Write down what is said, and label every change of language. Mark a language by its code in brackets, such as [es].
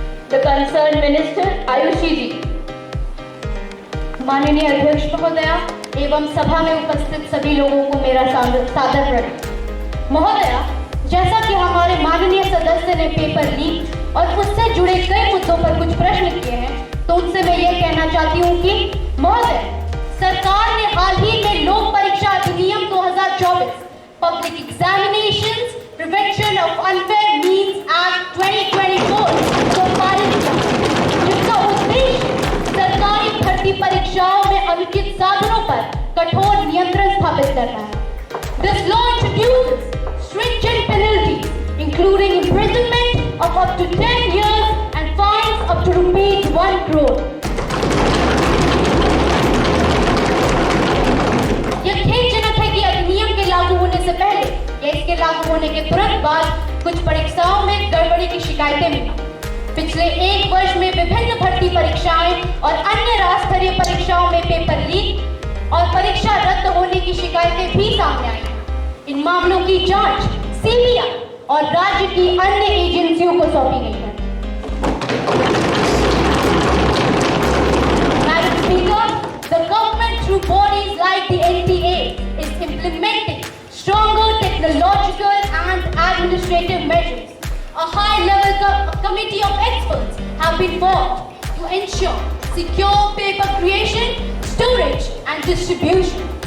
[en] The concerned minister Ayushi ji. [hi] माननीय अध्यक्ष महोदया एवं सभा में उपस्थित सभी लोगों को मेरा सादर प्रणाम। महोदया, जैसा कि हमारे माननीय सदस्य ने पेपर लीक और उससे जुड़े कई मुद्दों पर कुछ प्रश्न किए हैं, तो उनसे मैं ये कहना चाहती हूँ कि महोदय, सरकार ने हाल ही में लोक परीक्षा अधिनियम 2024 public examinations prevention of unfair means act 2024 को पारित किया, जिसका उद्देश्य सरकारी भर्ती परीक्षाओं में अनुचित साधनों पर कठोर नियंत्रण स्थापित करना है। [en] This law introduces stringent penalties, including imprisonment of up to 10 years and fines up to ₹1 crore. [hi] यह खेदजनक है कि अधिनियम के लागू होने से पहले या इसके लागू होने के तुरंत बाद कुछ परीक्षाओं में गड़बड़ी की शिकायतें मिली। पिछले एक वर्ष में विभिन्न भर्ती परीक्षाएं और अन्य राज्य स्तरीय परीक्षाओं में पेपर लीक और परीक्षा रद्द होने की शिकायतें भी सामने आई। इन मामलों की जांच सीबीआई और राज्य की अन्य एजेंसियों को सौंपी गई है। [en] Madam Speaker, the government through bodies like the NTA is implementing stronger technological and administrative measures. A high-level committee of experts have been formed to ensure secure paper creation, storage and distribution.